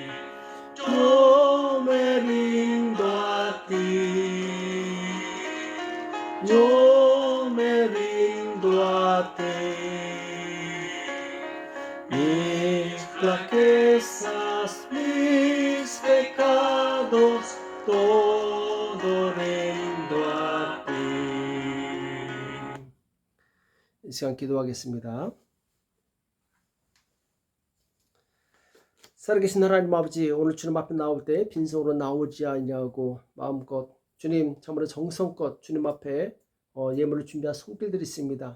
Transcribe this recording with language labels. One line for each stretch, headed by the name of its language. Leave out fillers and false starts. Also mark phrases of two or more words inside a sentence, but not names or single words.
Spanish: Yo me rindo a ti, yo me rindo a ti, mis flaquezas, mis pecados, todo rindo a ti.
Korean: 이 시간 기도하겠습니다. 살아계신 하나님 아버지, 오늘 주님 앞에 나올 때 빈손으로 나오지 아니하고 마음껏 주님 참으로 정성껏 주님 앞에 예물을 준비한 손길들이 있습니다.